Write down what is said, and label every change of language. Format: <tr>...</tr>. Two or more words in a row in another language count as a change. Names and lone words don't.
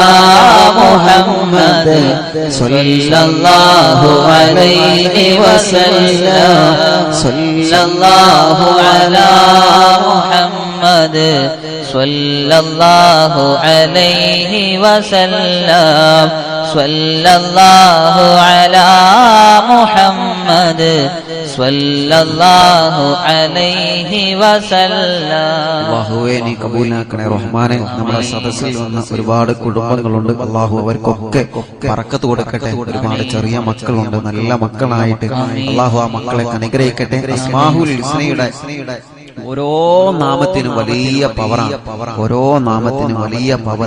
<ar>محمد صلى الله عليه وسلم صلى الله على محمد صلى الله عليه وسلم صلى الله على محمد صلى الله عليه وسلم.</ar> <ml>അല്ലാഹുവേ നീ കബൂലാക്കണേ റഹ്മാനെ. നമ്മുടെ സദസ്സിൽ വന്ന ഒരുപാട് കുടുംബങ്ങളുണ്ട്. അല്ലാഹു അവർക്കൊക്കെ ബറക്കത്ത് കൊടുക്കട്ടെ. ഒരുപാട് ചെറിയ മക്കളുണ്ട്, നല്ല മക്കളായിട്ട് അല്ലാഹു ആ മക്കളെ അനുഗ്രഹിക്കട്ടെ. അസ്മാഉൽ ഹുസ്നയുടെ ഓരോ നാമത്തിനും വലിയ പവറാണ്, ഓരോ നാമത്തിനും വലിയ പവർ.</ml>